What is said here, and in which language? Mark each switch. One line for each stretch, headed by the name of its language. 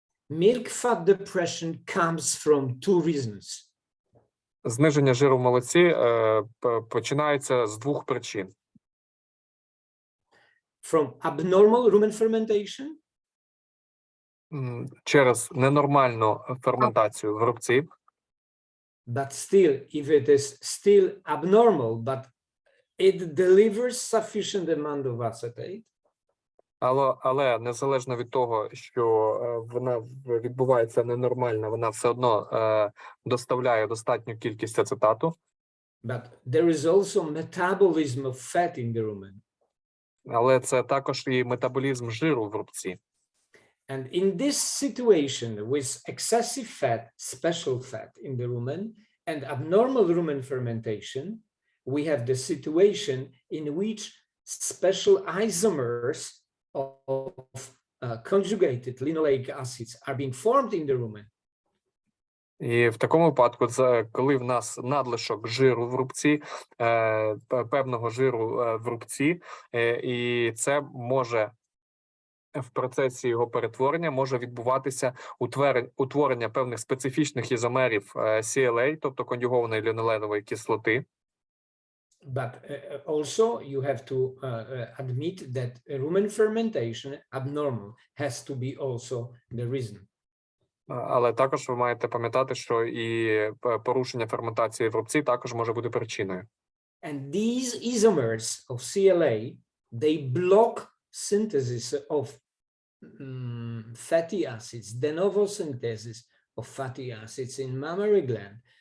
English: Milk fat depression comes from two reasons.
Ukrainian: Зниження жиру в молоці починається з двох причин.
English: From abnormal rumen fermentation.
Ukrainian: Через ненормальну ферментацію в рубці.
English: But still, if it is still abnormal, but it delivers sufficient amount of acetate.
Ukrainian: Але незалежно від того, що вона відбувається ненормально, вона все одно доставляє достатню кількість ацетату.
English: But there is also metabolism of fat in the rumen.
Ukrainian: Але це також і метаболізм жиру в рубці.
English: And in this situation with excessive fat, special fat in the rumen and abnormal rumen fermentation, we have the situation in which special isomers of conjugated linoleic acids are being formed in the rumen.
Ukrainian: І в такому випадку, це коли в нас надлишок жиру в рубці, певного жиру в рубці, і це може в процесі його перетворення може відбуватися утворення певних специфічних ізомерів CLA, тобто конюгованої ліноленової кислоти.
English: But also you have to admit that rumen fermentation abnormal has to be also the reason.
Ukrainian: Але також ви маєте пам'ятати, що і порушення ферментації в рубці також може бути причиною.
English: And these isomers of CLA, they block synthesis of fatty acids, de novo synthesis of fatty acids in mammary gland.